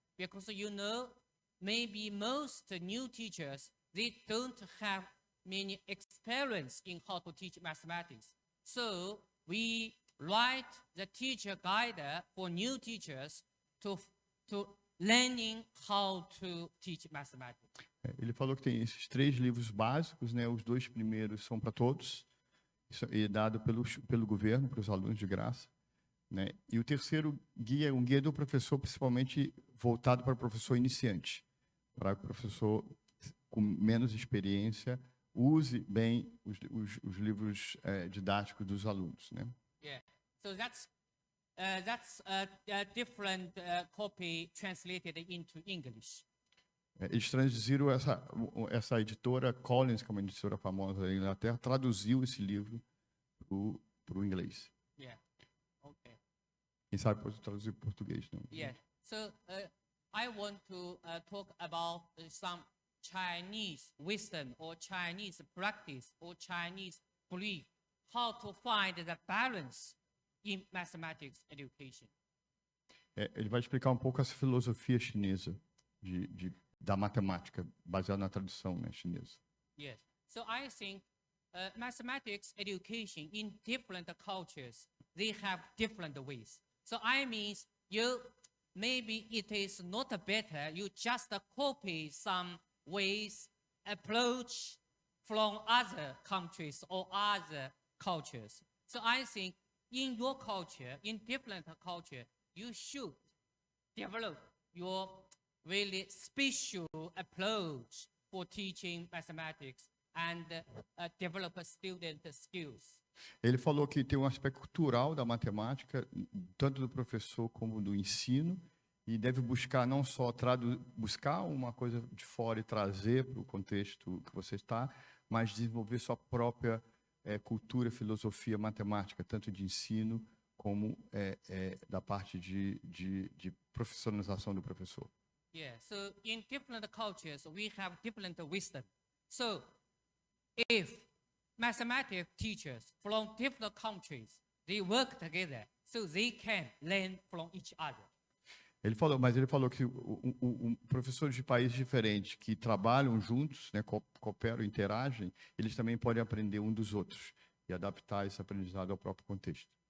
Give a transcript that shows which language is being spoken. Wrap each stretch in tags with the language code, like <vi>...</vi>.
<en>Because you know, maybe most new teachers, they don't have many experience in how to teach mathematics. So we write the teacher guide for new teachers to learning how to teach mathematics.</en> <pt>Ele falou que tem esses 3 livros básicos, né? Os 2 primeiros são para todos, isso é dado pelo governo para os alunos de graça, né? E o terceiro guia é um guia do professor, principalmente voltado para o professor iniciante, para o professor com menos experiência use bem os livros didáticos dos alunos, né? Yeah.</pt> <en>So that's a different copy translated into English.</en> <pt>Eles traduziram essa editora Collins, que é uma editora famosa da Inglaterra, traduziu esse livro para o inglês. Yeah. Okay. Quem sabe pode traduzir para o português, não? Yeah.</pt> <en>So I want to talk about some Chinese wisdom or Chinese practice or Chinese belief, how to find the balance in mathematics education.</en> <pt>Ele vai explicar um pouco essa filosofia chinesa da matemática, baseada na tradução, né, chinesa. Yes.</pt> <en>So I think mathematics education in different cultures, they have different ways. So I mean, maybe it is not better you just copy some ways, approach from other countries or other cultures. So I think in your culture, in different culture, you should develop your really special approach for teaching mathematics and develop student skills.</en> <pt>Ele falou que tem um aspecto cultural da matemática, tanto do professor como do ensino, e deve buscar não só buscar uma coisa de fora e trazer para o contexto que você está, mas desenvolver sua própria cultura, filosofia matemática, tanto de ensino como da parte de profissionalização do professor.</pt> <en>Yeah, so in different cultures, we have different wisdom. So if mathematics teachers from different countries, they work together, so they can learn from each other.</en> <pt>Ele falou que professores de países diferentes que trabalham juntos, né, cooperam, interagem, eles também podem aprender um dos outros e adaptar esse aprendizado ao próprio contexto.</pt>